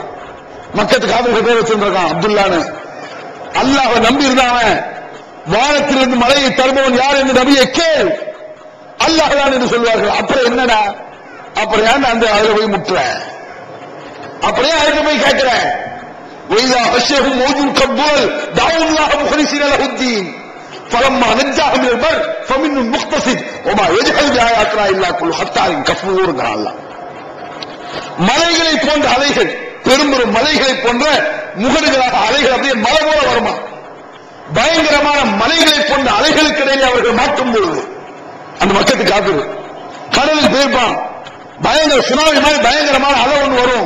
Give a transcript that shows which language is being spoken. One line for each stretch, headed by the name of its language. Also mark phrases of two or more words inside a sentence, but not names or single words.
Tamil: மக்கத்துக்கு காவிரி பேர் வச்சிருக்கான் அப்துல்லான்னு. அல்லாஹ்வை நம்பி இருந்தான். வானத்திலிருந்து மழையை தருபவன் யார் என்று நபியை கேள், அல்லாஹ் தான் என்று சொல்வார்கள். அப்புறம் என்னடா, அப்புறம் ஏன் அந்த அதுல போய் முட்டுற, அப்படியே அதுக்கு போய் கேட்கிறேன்.
Arabic: وَإِذَا غَشِّيَهُمْ مَوْجٌ كَالظُّلَلِ دَعَوُا اللَّهَ مُخْلِصِينَ لَهُ الدِّينَ فَلَمَّا نَجَّاهُمْ إِلَى الْبَرِّ فَمِنْهُمْ مُقْتَصِدٌ وَمَا يَجْحَدُ بِآيَاتِنَا إِلَّا كُلُّ خَتَّارٍ كَفُورٍ.
Tamil: மலைகளை போன்ற அலைகள், பெரும் பெரும் மலைகளை போன்ற முகடுகளாக அலைகள் அப்படியே மலை போல வருமா. பயங்கரமான மலைகளை போன்ற அலைகளுக்கு இடையே அவர்கள் மாற்றும் பொழுது அந்த மக்களுக்கு காப்பீடு கடலில் போயிருப்பான். பயங்கர சுனாமி மாதிரி பயங்கரமான அலை ஒன்று வரும்.